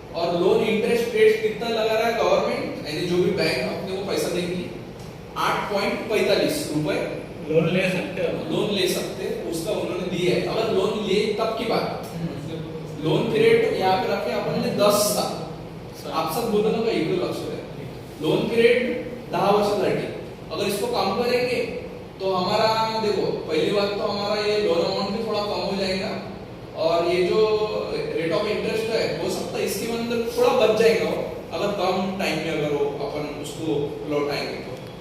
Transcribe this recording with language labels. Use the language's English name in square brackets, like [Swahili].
[Hindi] और loan interest rate कितना लगा रहा है गवर्नमेंट, यानी जो भी बैंक अपने को पैसा देगी 8.45 रुपए लोन ले सकते हो. लोन ले सकते, उसका उन्होंने दिया है. अगर लोन ले तब की बात. लोन पीरियड यहाँ पे रखे अपन ने 10 साल. आप सब बोलो ना, [Marathi] इकडे लक्ष द्या. लोन पीरियड 10 वर्षासाठी. [Hindi] अगर इसको कम करेंगे तो हमारा देखो पहली बात तो हमारा ये लोन अमाउंट भी थोड़ा कम हो जाएगा, और ये जो रेट ऑफ इंटरेस्ट है वो सब इसके अंदर थोड़ा बच जाएगा अगर कम टाइम में अगर वो अपन उसको लौटाएंगे तो.